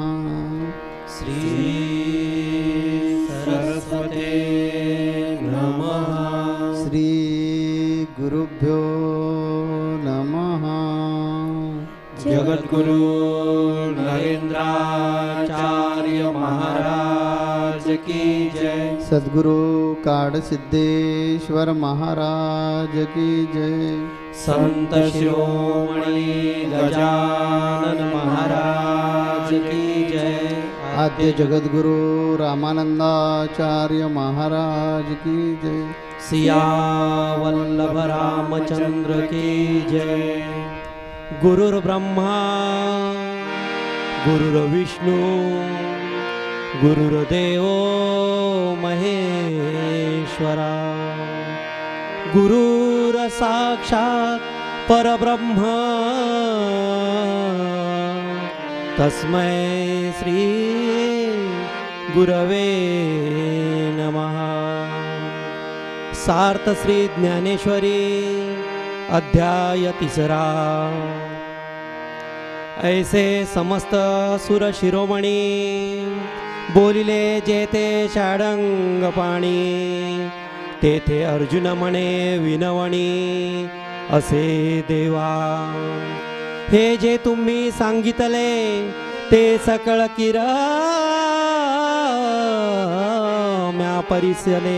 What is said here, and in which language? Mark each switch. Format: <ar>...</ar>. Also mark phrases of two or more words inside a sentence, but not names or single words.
<sa>श्री सरस्वते नमः। श्री गुरुभ्यो नमः।</sa> <hi>जगद्गुरु नरेंद्राचार्य महाराज की जय। सद्गुरु काडसिद्धेश्वर महाराज की जय। संत शिरोमणि गजानन महाराज की जय। आद्य जगद्गुरु रामानंदाचार्य महाराज की जय। सियावल्लभ रामचंद्र की जय।</hi> <sa>गुरुर्ब्रह्मा गुरुर्विष्णु गुरुर्देवो महेश्वरा। गुरुर्साक्षात् परब्रह्म तस्मै श्री गुरवे नमः।</sa> <mr>सार्थ श्री ज्ञानेश्वरी अध्याय 3। ऐसे समस्त सुर शिरोमणी बोलिले जेते षाडंग पाणी। तेथे अर्जुन म्हणे विनवणी असे देवा। हे जे तुम्ही सांगितले ते सकळ किर म्या परिसले।</mr>